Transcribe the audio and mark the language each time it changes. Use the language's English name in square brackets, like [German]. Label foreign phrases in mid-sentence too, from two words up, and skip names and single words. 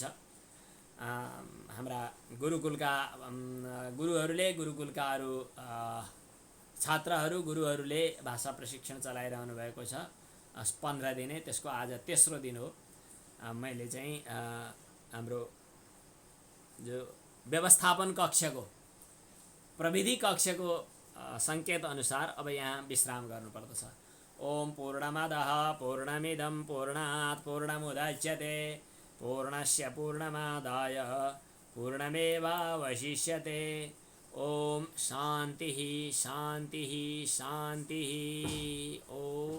[Nepali] हाम्रा गुरुकुलका गुरुहरूले, गुरुकुलका अरू छात्रहरू, गुरुहरूले भाषा प्रशिक्षण चलाइरहनु भएको छ 15 दिने। त्यसको आज तेस्रो दिन हो। मैले चाहिँ हाम्रो जो व्यवस्थापन कक्षको, प्रविधि कक्षको सङ्केत अनुसार अब यहाँ विश्राम गर्नुपर्दछ। [Sanskrit] ओम पूर्णमदः पूर्णमिदं पूर्णात् पूर्णमुदच्यते पूर्णस्य पूर्णमादाय पूर्णमेवावशिष्यते। ओम शान्तिः शान्तिः शान्तिः। ओम।